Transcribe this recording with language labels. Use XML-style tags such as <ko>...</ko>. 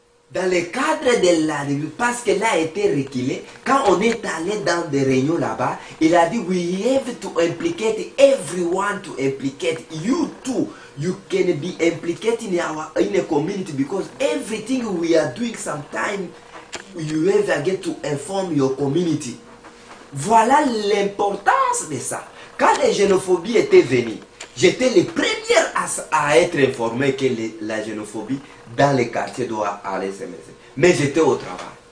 <fr>Dans le cadre de la revue, parce qu'elle a été reculée, quand on est allé dans des réunions là-bas, il a dit,</fr> <en>we have to implicate everyone to implicate you too. You can be implicated in a community because everything we are doing sometime, you have get to inform your community.</en> <fr>Voilà l'importance de ça. Quand les xénophobies étaient venues, j'étais le premier à être informé que la xénophobie dans les quartiers doit aller se mettre. Mais j'étais au travail.</fr>